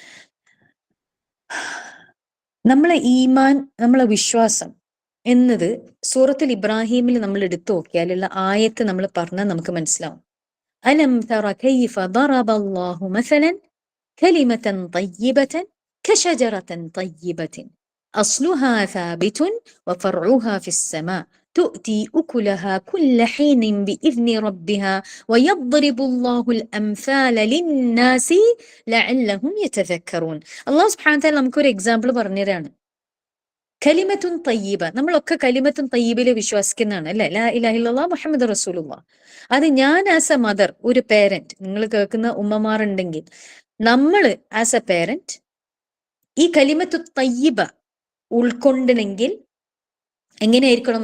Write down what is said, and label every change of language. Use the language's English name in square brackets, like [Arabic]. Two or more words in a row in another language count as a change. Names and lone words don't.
[Malayalam] നമ്മളെ ഈമാൻ, നമ്മളെ വിശ്വാസം എന്നത് സൂറത്തുൽ ഇബ്രാഹിമിൽ നമ്മൾ എടുത്തു നോക്കിയാലുള്ള ആയത്ത് നമ്മൾ പറഞ്ഞാൽ നമുക്ക് മനസ്സിലാവും. [Arabic] ألم تر كيف ضرب الله مثلا كلمة طيبة كشجرة طيبة أصلها ثابت وفرعها في السماء تؤتي أكلها كل حين بإذن ربها ويضرب الله الأمثال للناس لعلهم يتذكرون. الله سبحانه وتعالى [Malayalam] നമുക്കൊരു എക്സാമ്പിൾ പറഞ്ഞുതരാണ്. [Arabic] كلمة طيبة. [Malayalam] നമ്മളൊക്കെ [Arabic] كلمة طيبة [Malayalam] വിശ്വസിക്കുന്നതാണ് അല്ലെ, [Arabic] لا إله إلا الله محمد رسول الله. [Malayalam] അത് ഞാൻ [English] as a mother, [Malayalam] ഒരു പേരന്റ്, നിങ്ങൾ കേൾക്കുന്ന ഉമ്മമാരുണ്ടെങ്കിൽ, നമ്മൾ [English] as a parent [Malayalam] ഈ [Arabic] كلمة طيبة [Malayalam] ഉൾക്കൊണ്ടണെങ്കിൽ എങ്ങനെയായിരിക്കണം?